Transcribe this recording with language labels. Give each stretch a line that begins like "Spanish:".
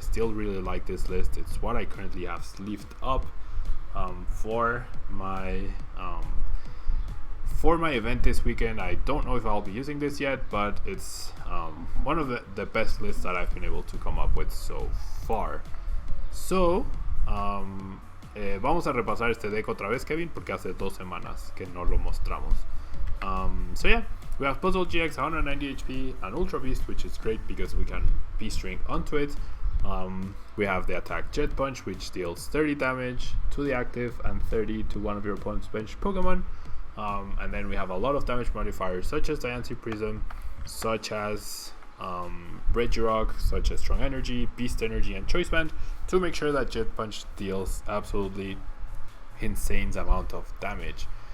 English: I still really like this list. It's what I currently have sleeved up for my event this weekend. I don't know if I'll be using this yet, but it's one of the best lists that I've been able to come up with so far.
Spanish: So, vamos a repasar este deck otra vez, Kevin, porque hace 2 semanas que no lo mostramos.
English: So yeah, we have Buzzwole-GX 190 HP and Ultra Beast, which is great because we can Beast Ring onto it. We have the attack Jet Punch, which deals 30 damage to the active and 30 to one of your opponent's bench Pokemon. And then we have a lot of damage modifiers such as Diancie Prism, such as Regirock, such as Strong Energy, Beast Energy, and Choice Band to make sure that Jet Punch deals absolutely insane amount of damage.